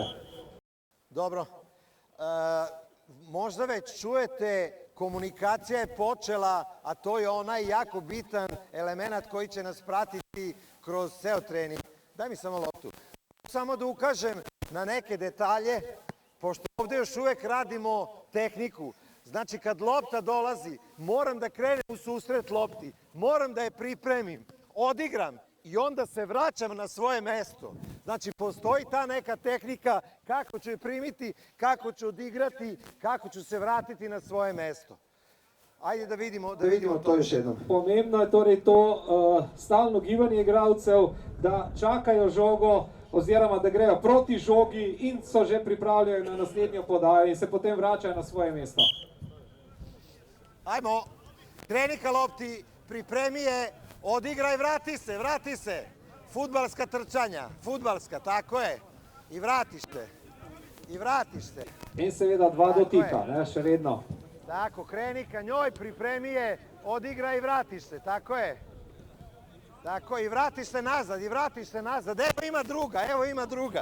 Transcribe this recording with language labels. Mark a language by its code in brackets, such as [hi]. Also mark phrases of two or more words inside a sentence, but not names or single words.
[sr] Dobro, možda već čujete, komunikacija je počela, a to je onaj jako bitan element koji će nas pratiti kroz ceo trening. Daj mi samo loptu. Samo da ukažem na neke detalje, pošto ovde još uvek radimo tehniku. Znači, kad lopta dolazi, moram da krenem u susret lopti, moram da je pripremim, odigram i onda se vraćam na svoje mesto. Znači, postoji ta neka tehnika kako ću je primiti, kako ću odigrati, kako ću se vratiti na svoje mesto. Ajde da vidimo to još jednom. [sl] Pomembno je torej to stalno gibanje igralcev, da čakajo žogo oziroma da grejo proti žogi in so že pripravljeni na naslednjo podajo in se potem vračajo na svoje mesto. [sr] Ajmo, kreni ka lopti, pripremi je, odigraj, vrati se. Fudbalska trčanja, fudbalska, tako je. I vratiš se. [sl] In seveda 2 dotika, ne, še vedno. Tako, [sr] kreni ka njoj, pripremi je, odigraj i vratiš se, tako je. Tako, i vratiš se nazad. Evo ima druga.